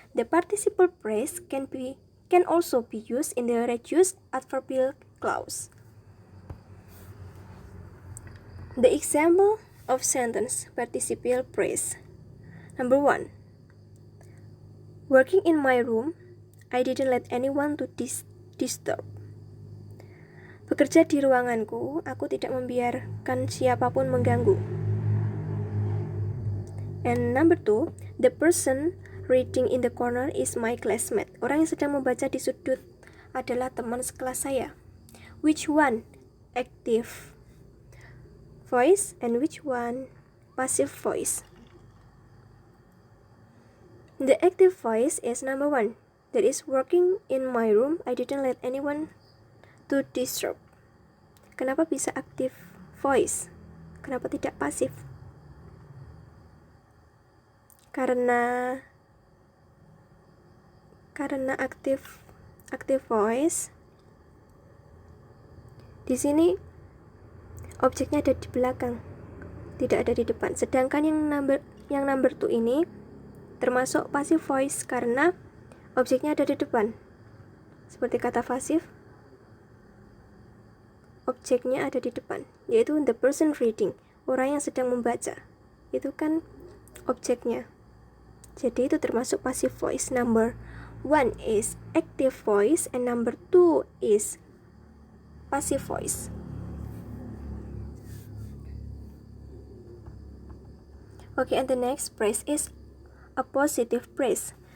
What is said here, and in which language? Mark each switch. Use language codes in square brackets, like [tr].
[en] The participle phrase can also be used in the reduce adverbial clause. The example of sentence participial phrase. Number 1. Working in my room, I didn't let anyone to disturb. [id] Bekerja di ruanganku, aku tidak membiarkan siapapun mengganggu. [en] And number 2, the person reading in the corner is my classmate. [id] Orang yang sedang membaca di sudut adalah teman sekelas saya. [en] Which one? Active voice and which one? Passive voice. The active voice is number 1. That is working in my room, I didn't let anyone to disturb. [id] Kenapa bisa active voice? Kenapa tidak pasif? Karena active voice di sini objeknya ada di belakang, tidak ada di depan. Sedangkan yang number 2 ini termasuk passive voice karena objeknya ada di depan. Seperti kata pasif, objeknya ada di depan, yaitu [en] the person reading, [id] orang yang sedang membaca. Itu kan objeknya. Jadi itu termasuk passive voice. [en] Number 1 is active voice and number 2 is passive voice. Okay, and the next phrase is a positive phrase.